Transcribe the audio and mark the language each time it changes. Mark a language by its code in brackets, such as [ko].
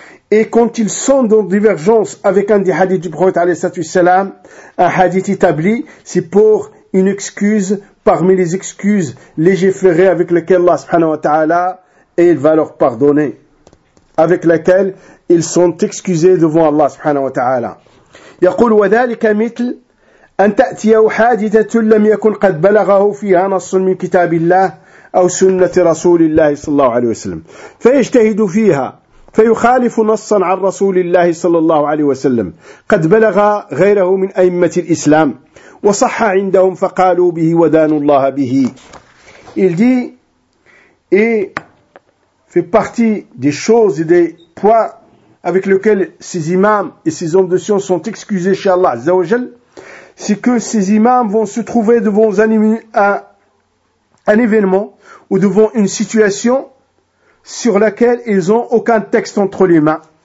[fr] Et quand ils sont en divergence avec un des hadiths du prophète alayhi salam, un hadith établi, c'est pour une excuse parmi les excuses légiférées avec lesquelles Allah subhanahu wa ta'ala et il va leur pardonner, avec laquelle ils sont excusés devant Allah subhanahu wa ta'ala. [ar] يقول وذلك مثل أن تأتيه حادثة لم يكن قد بلغه فيها نص من كتاب الله أو سنة رسول الله صلى الله عليه وسلم فيجتهد فيها فيخالف نصا عن رسول الله صلى الله عليه وسلم قد بلغ غيره من أئمة الإسلام وصح عندهم فقالوا به ودانوا الله به. [fr] Il dit et fait partie des choses et des poids avec lesquels ces imams et ces hommes de science sont excusés chez Allah Azza wa Jal, c'est que ces imams vont se trouver devant un événement ou devant une situation sur laquelle ils n'ont aucun texte entre les mains.